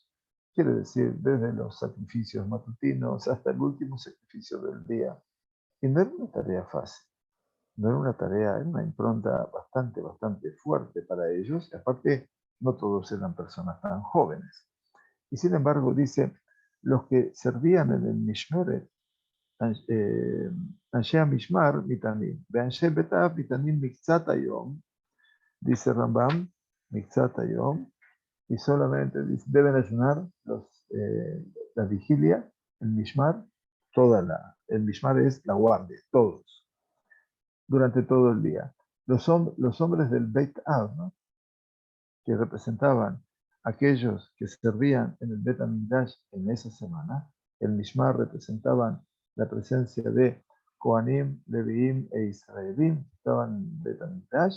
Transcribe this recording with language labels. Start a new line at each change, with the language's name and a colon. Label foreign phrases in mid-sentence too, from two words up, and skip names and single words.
Spanish: Quiere decir, desde los sacrificios matutinos hasta el último sacrificio del día. Y no era una tarea fácil. No era una tarea, era una impronta bastante fuerte para ellos. Aparte, no todos eran personas tan jóvenes. Y sin embargo, dice, los que servían en el Mishmeret,
Hebrew: Anshe Mishmar, Mitanim, Anshe Betav, Mitanim Mikzat Hayom,
Spanish: dice Rambam,
Hebrew: Mikzat Hayom,
Spanish: y solamente deben ayunar la vigilia, el Mishmar, el Mishmar es la guardia, todos, durante todo el día. Los hombres del
Hebrew: Beit Av,
Spanish: ¿no?, que representaban aquellos que servían en el
Hebrew: Bet HaMikdash
Spanish: en esa semana, el Mishmar representaban la presencia de
Hebrew: Kohanim, Leviim
Spanish: e Israelim, que estaban en el
Hebrew: Bet HaMikdash.